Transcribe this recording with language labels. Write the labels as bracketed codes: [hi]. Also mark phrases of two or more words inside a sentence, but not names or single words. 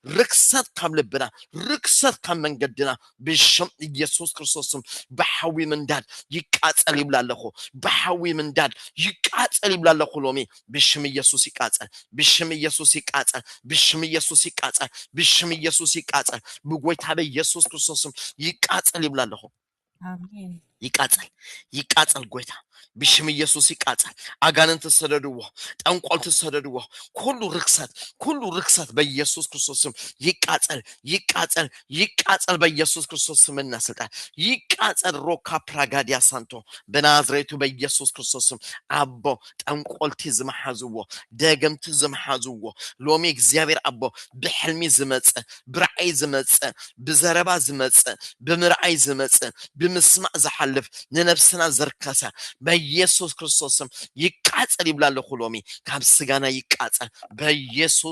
[ti] ርክሰት ካብ መንገድና ብሽም ኢየሱስ ክርስቶስ ስም በሐዊ ምንዳድ ይቃጸል ይብላለሁ በሐዊ ምንዳድ ይቃጸል ይብላለሁ ሎሚ ብሽም ኢየሱስ ይቃጸል በጎይታ በኢየሱስ ክርስቶስ ስም ይቃጸል ይብላለሁ አሜን ይቃጸል ጎይታ ብሽም ኢየሱስ ይቃጸል አጋንንት ተሰደድዎ ጠንቆል ተሰደድዎ ሁሉ ርክሰት በኢየሱስ ክርስቶስ ስም ይቃጸል በኢየሱስ ክርስቶስ ስምና ስልጣን ይቃጸል ሮካ ፕራጋዲያ ሳንቶ በናዝሬቱ በኢየሱስ ክርስቶስ ስም አቦ ጠንቆልቲ ዝመሐዝዎ ደገምቲ ዝመሐዝዎ ሎሚ እግዚአብሔር አቦ ብሕልሚ ዝመጽ ብራእይ ዝመጽ ብዘረባ ዝመጽ ብምርአይ ዝመጽ ብምስማዕ ዝሐልፍ ንነፍስና ዘርከሰ በኢየሱስ ክርስቶስ ስም ይቃጸል ይብላለሁ ሎሚ ካብ ስጋና ይቃጸል በኢየሱስ